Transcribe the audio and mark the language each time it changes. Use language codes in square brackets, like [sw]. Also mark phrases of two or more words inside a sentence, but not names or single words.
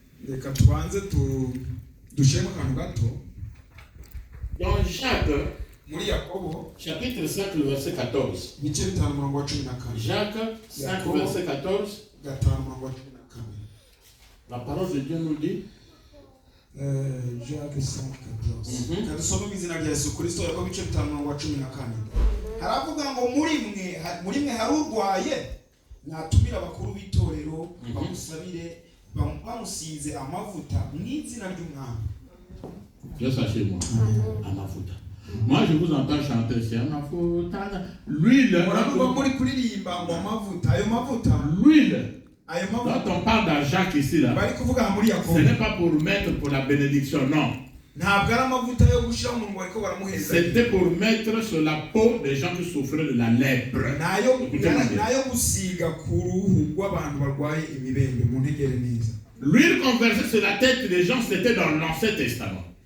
[fr] Dans Jacques, chapitre 5, le verset 14. Jacques 5, verset 14. La parole de Dieu nous dit. Jacques 5:14. [rw] Kadusoma mu izina rya Yesu Kristo ariko bice 5:14. Haravuga ngo muri mwe hari urwaye natumira abakuru b'itorero bamusabire bamusize amavuta mu izina ry'umwami. [fr] Dieu soit chez moi. Amavuta. Moi je vous entends chanter c'est amavuta. L'huile. [rw] Muri kuririmba ngo amavuta ayo mavuta. [fr] L'huile. Quand on parle dans Jacques ici, là, ce n'est pas pour mettre pour la bénédiction, non. C'était pour mettre sur la peau des gens qui souffraient de la lèpre. L'huile qu'on versait sur la tête des gens, c'était dans l'Ancien Testament.